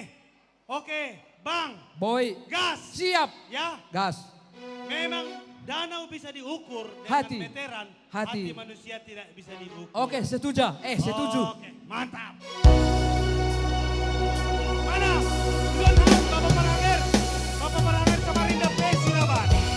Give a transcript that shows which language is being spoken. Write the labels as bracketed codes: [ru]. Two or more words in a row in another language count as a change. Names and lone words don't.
[id] Oke, Bang, Boy. gas. Siap. Ya, Gas. memang danau bisa diukur dengan Hati. meteran. Hati. Hati manusia tidak bisa diukur. Oke, setuju. Setuju. Oke, mantap. Mana? Duluan hand, Bapak Porhanger. Bapak Porhanger Samarinda P Silaban.